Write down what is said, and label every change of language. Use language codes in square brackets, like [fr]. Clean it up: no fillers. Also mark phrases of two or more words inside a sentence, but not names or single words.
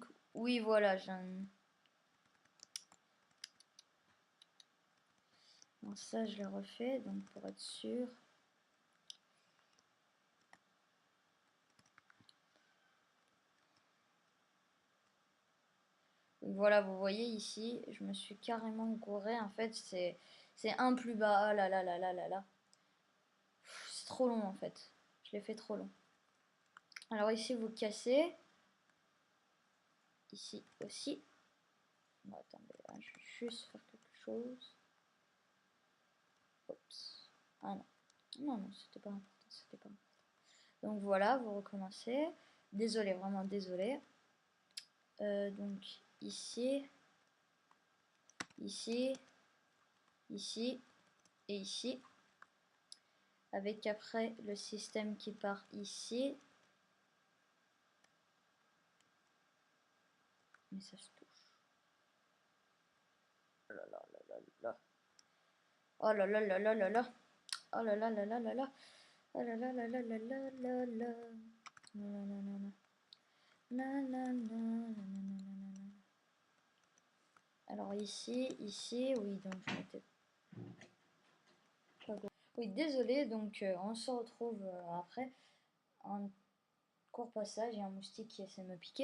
[fr] Donc Oui, voilà, bon, ça, je le refais, donc pour être sûr. Voilà, vous voyez ici, je me suis carrément gouré. En fait, c'est un plus bas. Ah là là là là là là. C'est trop long en fait. Je l'ai fait trop long. Alors ici, vous cassez. Ici aussi. Bon, attendez, là, je vais juste faire quelque chose. Oups. Ah non. Non, non, c'était pas important. C'était pas important. Donc voilà, vous recommencez. Désolé, vraiment désolé. Donc ici, ici, ici et ici. Avec après le système qui part ici. Mais ça se touche. Oh là là là là là. Oh là là là là là là. Oh là là là là là là. Oh là là là là là là là là. Alors ici, oui, donc je m'étais pas... Oui, désolé, donc on se retrouve après. Un court passage et un moustique qui essaie de me piquer.